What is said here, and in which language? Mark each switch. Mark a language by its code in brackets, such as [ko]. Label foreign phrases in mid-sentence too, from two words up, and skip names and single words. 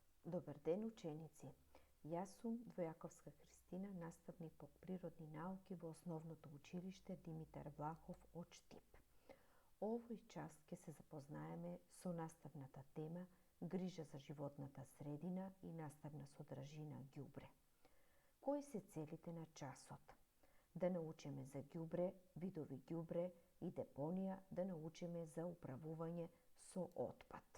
[mk] Dobar den učenici! Ja sum Dvojakovska Hristina, nastavnik po prirodni nauki во Основното училище Димитар Влахов од Штип. Овој час ќе се запознаеме со наставната тема грижа за животната средина и наставна содржина ѓубре. Кои се целите на часот? Да научиме за ѓубре, видови ѓубре и депонија, да научиме за управување со отпад.